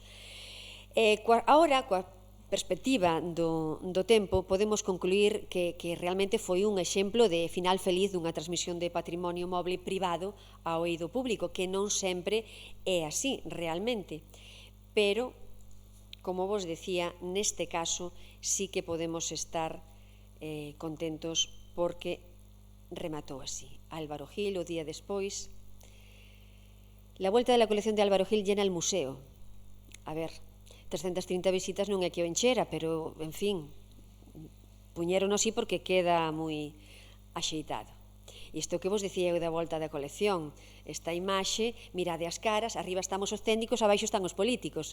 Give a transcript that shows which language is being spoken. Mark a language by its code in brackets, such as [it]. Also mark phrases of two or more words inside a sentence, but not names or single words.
[gl] Ahora, coa perspectiva do tempo, podemos concluir que realmente foi un exemplo de final feliz dunha transmisión de patrimonio moble privado ao eido público, que non sempre é así, realmente. Pero, como vos decía, neste caso sí que podemos estar contentos porque rematou así. Álvaro Gil, o día despois. [es] La vuelta de la colección de Álvaro Gil llena el museo. [gl] A ver, 330 visitas non é que o enchera, pero, en fin, puñeron así porque queda moi axeitado. Isto que vos dicía eu da volta da colección, esta imaxe, mirade as caras, arriba estamos os técnicos, abaixo están os políticos.